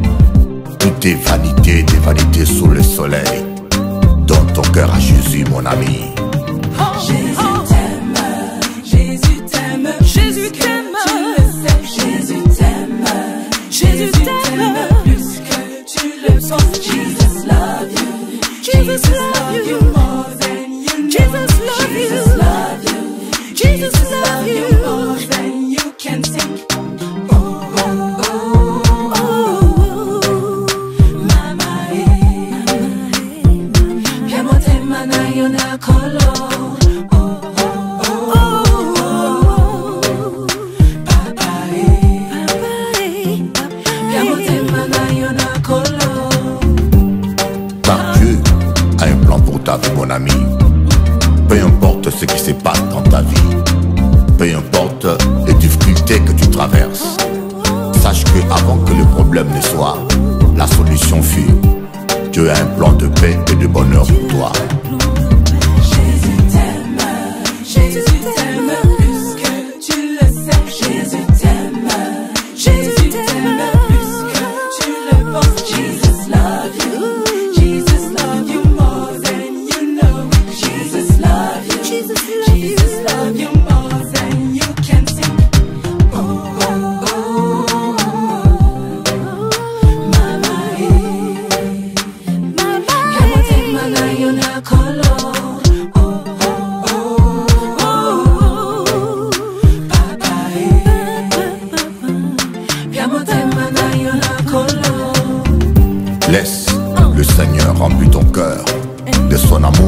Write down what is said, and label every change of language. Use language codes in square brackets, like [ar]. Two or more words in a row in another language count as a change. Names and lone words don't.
[fr] Tout est vanité, des vanités sous le soleil. Donne ton cœur à Jésus, mon ami. Jésus t'aime, Jésus t'aime, Jésus t'aime, Jésus t'aime, Jésus t'aime plus que tu le penses. [en] Jesus love you, Jesus love you more than you know. Jesus love you, Jesus love you more than you can think. Oh, oh, oh, oh, mama, piamote mana yona kolo. [fr] Mon ami, peu importe ce qui se passe dans ta vie, peu importe les difficultés que tu traverses, sache que avant que le problème ne soit, la solution fut. Dieu a un plan de paix et de bonheur pour toi. Jésus t'aime plus que tu le sais. Jésus t'aime plus que tu le penses. [en] Jesus love you, Jesus love you more than you know. Jesus love you, Jesus love you more than you can think. Oh, oh, oh, oh, mama, piamote mana yona kolo. [fr] Laisse le Seigneur remplir ton cœur de son amour.